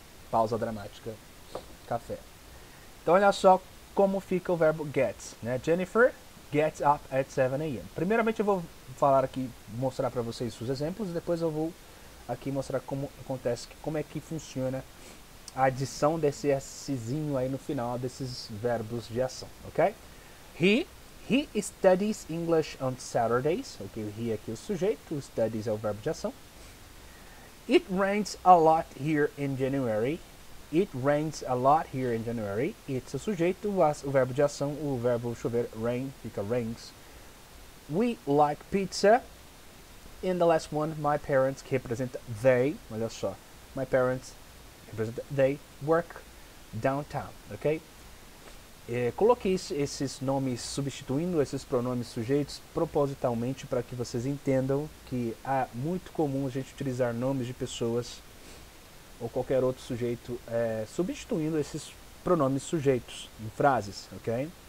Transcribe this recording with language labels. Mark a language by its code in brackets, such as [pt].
[pt] Pausa dramática. Café. Então olha só como fica o verbo get, né? [en] Jennifer gets up at 7 a.m. [pt] Primeiramente eu vou falar aqui, mostrar para vocês os exemplos, depois eu vou aqui mostrar como acontece, como é que funciona a adição desse Szinho aí no final desses verbos de ação, ok? [en] He studies English on Saturdays, ok? [pt] O he aqui é o sujeito, o studies é o verbo de ação. [en] It rains a lot here in January. It rains a lot here in January. [pt] It's o sujeito, o verbo de ação, o verbo chover, rain, fica rains. [en] We like pizza. In the last one, my parents, [pt] que representa they, olha só, [en] my parents, representa they, work downtown, ok? [pt] Coloquei esses nomes substituindo esses pronomes sujeitos propositalmente para que vocês entendam que é muito comum a gente utilizar nomes de pessoas ou qualquer outro sujeito substituindo esses pronomes sujeitos em frases, ok?